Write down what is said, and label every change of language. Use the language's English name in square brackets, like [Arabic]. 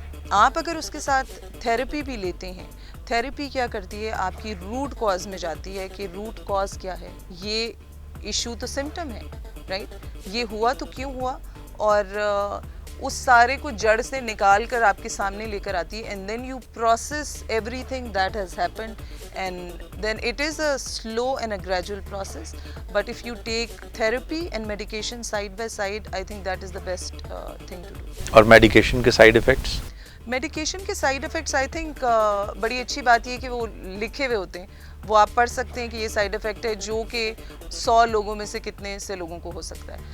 [Urdu] آپ اگر اس کے ساتھ تھیراپی بھی لیتے ہیں، تھیراپی کیا کرتی ہے، آپ کی روٹ کاز میں جاتی ہے کہ روٹ کاز کیا ہے، یہ ایشو تو سمٹم ہے، رائٹ، یہ ہوا تو کیوں ہوا، اور اس سارے کو جڑ سے نکال کر آپ کے سامنے لے کر آتی ہے. [English] And then you process everything that has happened, and then it is a slow and a gradual process. But if you take therapy and medication side by side, I think that is the best thing to do. [Urdu] اور medication کے side effects? Medication کے side effects [English] I think [Urdu] بڑی اچھی بات یہ کہ وہ لکھے ہوئے ہوتے ہیں، وہ آپ پڑھ سکتے ہیں کہ یہ سائیڈ افیکٹ ہے، جو کہ 100 لوگوں میں سے کتنے سے لوگوں کو ہو سکتا ہے.